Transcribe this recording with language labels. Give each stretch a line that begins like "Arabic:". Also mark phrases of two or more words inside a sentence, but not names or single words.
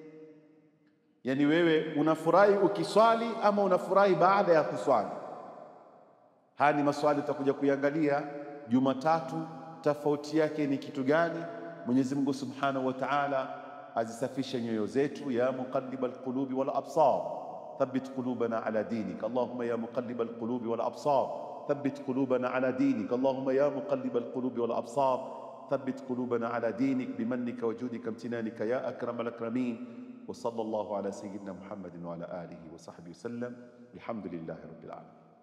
Swahili: Yani wewe unafurahi ukiswali ama unafurahi baada ya kuswali? Haya ni maswali tutakuja kuiangalia Jumatatu. Tofauti yake ni kitu gani? Mwenyezi Mungu
Arabic: سبحانه وتعالى
Swahili: azisafishe nyoyo zetu.
Arabic: يا مقلب القلوب والأبصار ثبت قلوبنا على دينك. اللهم يا مقلب القلوب والأبصار ثبت قلوبنا على دينك. اللهم يا مقلب القلوب والأبصار ثبت قلوبنا على دينك بمنك وجودك وامتنانك يا أكرم الأكرمين. وصلى الله على سيدنا محمد وعلى آله وصحبه وسلم. الحمد لله رب العالمين.